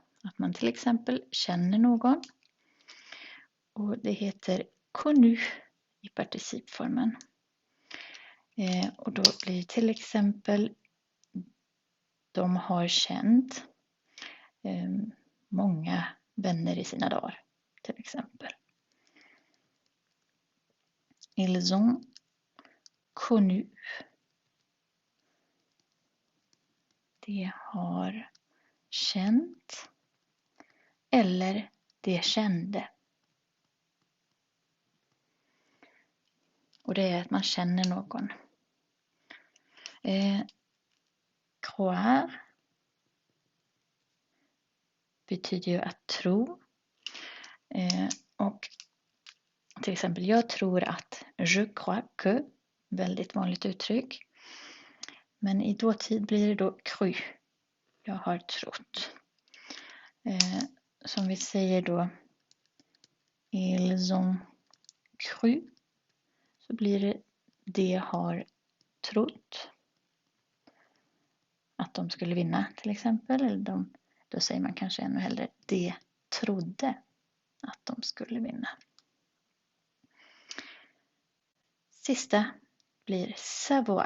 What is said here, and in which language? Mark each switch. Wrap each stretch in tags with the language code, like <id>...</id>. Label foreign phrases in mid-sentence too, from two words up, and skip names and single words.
<sv>Att man till exempel känner någon. Och det heter connu i participformen. Och då blir till exempel de har känt många vänner i sina dagar till exempel.</sv> <fr>Ils ont connu.</fr> <sv>De har känt. Eller de kände. Och det är att man känner någon. Croire betyder ju att tro. Och till exempel, jag tror att.</sv> <fr>Je crois que.</fr> <sv>Väldigt vanligt uttryck. Men i dåtid blir det då cru. Jag har trott. Som vi säger då.</sv> <fr>Ils ont cru.</fr> <sv>Så blir det de har trott. Att de skulle vinna till exempel. Eller då säger man kanske ännu hellre de trodde att de skulle vinna. Sista blir savoir.</sv>